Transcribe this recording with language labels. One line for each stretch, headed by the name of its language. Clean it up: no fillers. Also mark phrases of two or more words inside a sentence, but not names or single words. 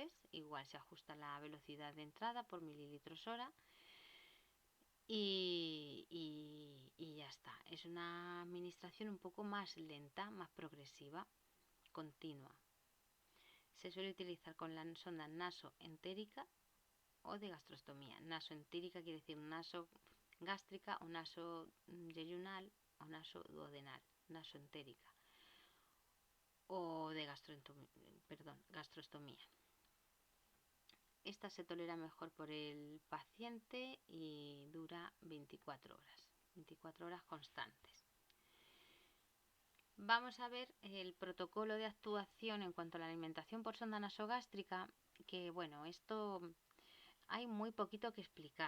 Spanish: Igual se ajusta la velocidad de entrada por mililitros hora. y ya está. Es una administración un poco más lenta, más progresiva, continua. Se suele utilizar con la sonda nasoentérica o de gastrostomía. Nasoentérica quiere decir naso gástrica o naso yeyunal o naso duodenal, nasoentérica o de gastrostomía. Esta se tolera mejor por el paciente y dura 24 horas constantes. Vamos a ver el protocolo de actuación en cuanto a la alimentación por sonda nasogástrica, que bueno, esto hay muy poquito que explicar.